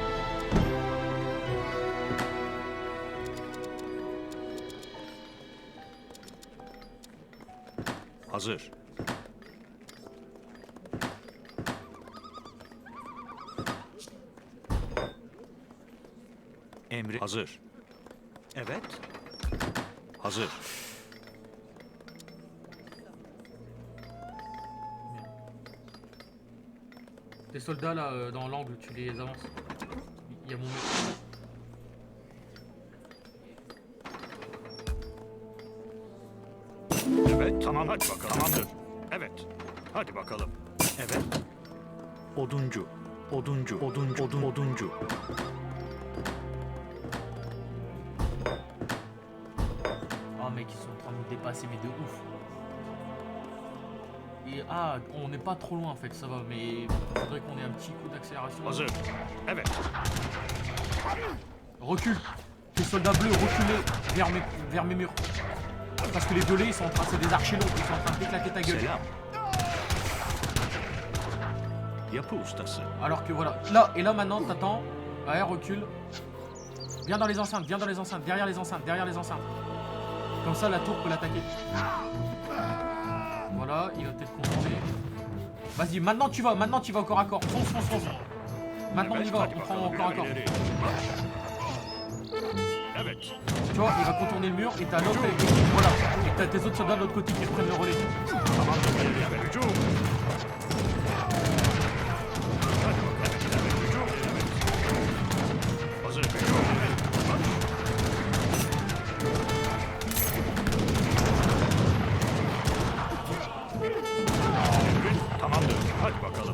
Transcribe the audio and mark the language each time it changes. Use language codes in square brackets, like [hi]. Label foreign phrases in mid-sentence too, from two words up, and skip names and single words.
[tr] Hazır. Emri hazır. Evet. Hazır. [fr] Les soldats là dans l'angle, tu les avances. Il y a mon mec. [tr] Evet. Tamam hadi bakalım. Tamamdır. Evet. Hadi bakalım. Evet. Oduncu. [fr] Ah mec, ils sont en train de me dépasser, mais de ouf. Et ah, on n'est pas trop loin en fait, ça va, mais faudrait qu'on ait un petit coup d'accélération. [tr] Hazır. Evet. [fr] Recule. Les soldats bleus, reculez vers mes murs. Parce que les violets, ils sont en train, c'est des archers longs, ils sont en train de t'éclater ta gueule. [tr] Selam. Yapı ustası. [fr] Alors que voilà, là, et là maintenant, t'attends. Ouais, recule. Viens dans les enceintes, derrière les enceintes. Comme ça, la tour peut l'attaquer. Voilà, il va peut-être contourner. Vas-y, maintenant tu vas au corps à corps. Fonce. Maintenant on y va, on prend au corps à corps. [tr] İleri. Evet. [fr] Tu vois, il va contourner le mur et t'as l'autre équipe, voilà. Et t'as tes autres soldats de l'autre côté qui reprennent le relais. [tr] Tamamdır. Evet. Hücum. Hadi bakalım. Evet. Hücum. Evet. Hazır. Hücum. Marş. Emrin. Tamamdır. Hadi bakalım.